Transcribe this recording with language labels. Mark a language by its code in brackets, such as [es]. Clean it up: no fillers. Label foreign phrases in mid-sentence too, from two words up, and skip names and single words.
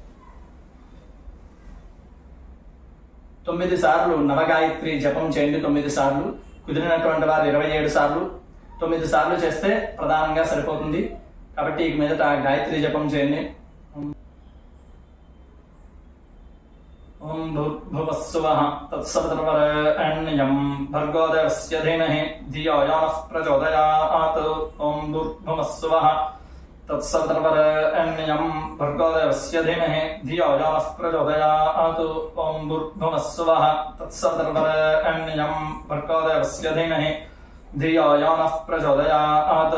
[te] 9 సార్లు నవగాయత్రి జపం చేయండి. 9 సార్లు, కుదిరినటువంటి వారు 27 సార్లు. 9 సార్లు చేస్తే ప్రధానంగా సరిపోతుంది కాబట్టి ఇక మీదట గాయత్రి జపం చేయండి. [sa] ఓం భూర్భువస్సువః తత్సవితుర్వరేణ్యం భర్గో దేవస్య ధీమహి ధియో యో నః ప్రచోదయాత్. ఓం భూర్భువస్సువః తత్సవితుర్వరేణ్యం భర్గో దేవస్య ధీమహి ధియో యో నః ప్రచోదయాత్. ఓం భూర్భువస్సువః తత్సవితుర్వరేణ్యం భర్గో దేవస్య ధీమహి ధియో యో నః ప్రచోదయాత్.